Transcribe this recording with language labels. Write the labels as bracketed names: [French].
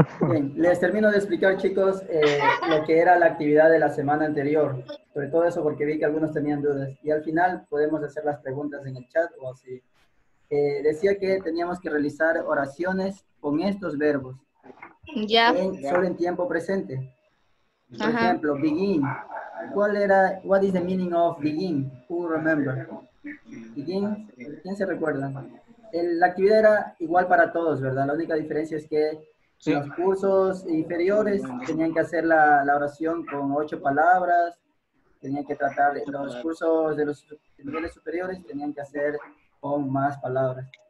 [Spanish] Bien, les termino de explicar, chicos, lo que era la actividad de la semana anterior. Sobre todo eso porque vi que algunos tenían dudas. Y al final podemos hacer las preguntas en el chat o así. Decía que teníamos que realizar oraciones con estos verbos. Ya. Solo en tiempo presente. Por Ajá. ejemplo, begin. [English] What is the meaning of begin? Who remember? [Spanish] Begin, ¿quién se recuerda? La actividad era igual para todos, ¿verdad? La única diferencia es que en los cursos inferiores tenían que hacer la oración con 8 palabras, tenían que tratar, los cursos de los niveles superiores tenían que hacer con más palabras.